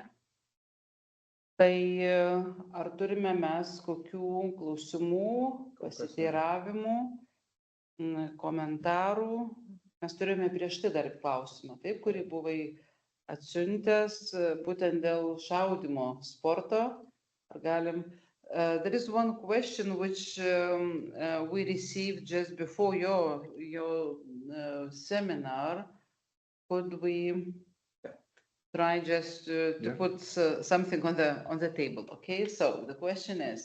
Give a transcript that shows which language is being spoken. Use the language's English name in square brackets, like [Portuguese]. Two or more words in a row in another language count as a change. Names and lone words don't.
[Lithuanian] Tai ar turime mes kokių klausimų, pasiteiravimų, komentarų? Mes turime prieš tai dar klausimą, taip, kurį buvai atsiuntęs būtent dėl šaudimo sporto. Ar galim? [English] There is one question which we received just before your seminar. Could we try just to put something on the table? Okay, so the question is.